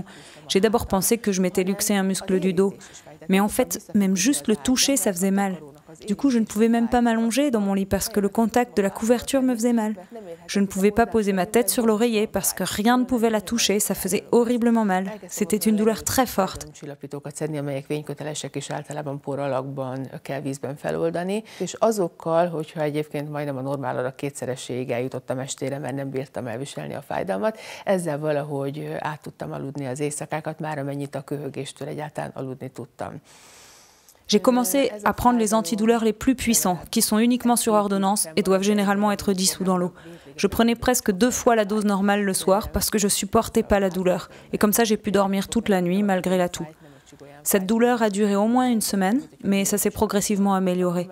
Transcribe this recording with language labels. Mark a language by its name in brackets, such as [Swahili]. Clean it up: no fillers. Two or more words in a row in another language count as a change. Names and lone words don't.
[French] J'ai d'abord pensé que je m'étais luxé un muscle du dos. Mais en fait, même juste le toucher, ça faisait mal. Du coup, je ne pouvais même pas m'allonger dans mon lit parce que le contact de la couverture me faisait mal. Je ne pouvais pas poser ma tête sur l'oreiller parce que rien ne pouvait la toucher, ça faisait horriblement mal. C'était une douleur très forte. [Hungarian] Csillapítókat szedni, amelyek vénykötelesek és általában poralakban kell vízben feloldani. És azokkal, hogyha egyébként majdnem a normáladak kétszeresséig eljutottam estére, mert nem bírtam elviselni a fájdalmat, ezzel valahogy át tudtam aludni az éjszakákat, már amennyit a köhögéstől egyáltalán aludni tudtam. [French] J'ai commencé à prendre les antidouleurs les plus puissants, qui sont uniquement sur ordonnance et doivent généralement être dissous dans l'eau. Je prenais presque 2 fois la dose normale le soir parce que je supportais pas la douleur. Et comme ça, j'ai pu dormir toute la nuit malgré la toux. Cette douleur a duré au moins une semaine, mais ça s'est progressivement amélioré.